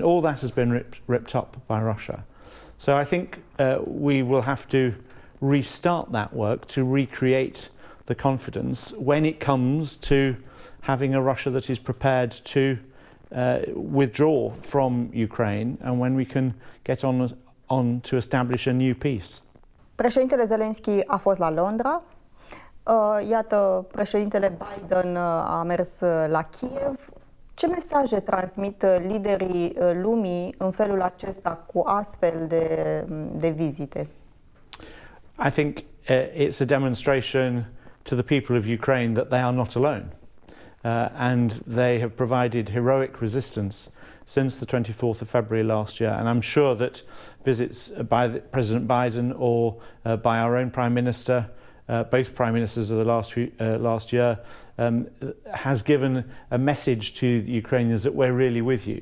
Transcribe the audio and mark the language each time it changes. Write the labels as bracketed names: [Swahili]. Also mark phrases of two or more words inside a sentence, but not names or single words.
[English] All that has been ripped up by Russia. So I think we will have to restart that work to recreate the confidence when it comes to having a Russia that is prepared to withdraw from Ukraine, and when we can get on to establish a new peace. [Romanian] Președintele Zelensky a fost la Londra. Iată, președintele Biden a mers la Kiev. Ce mesaje transmit liderii lumii în felul acesta cu astfel de vizite? [English] I think it's a demonstration to the people of Ukraine that they are not alone. And they have provided heroic resistance since the 24th of February last year. And I'm sure that visits by President Biden or by our own Prime Minister, both Prime Ministers of the last year, has given a message to the Ukrainians that we're really with you.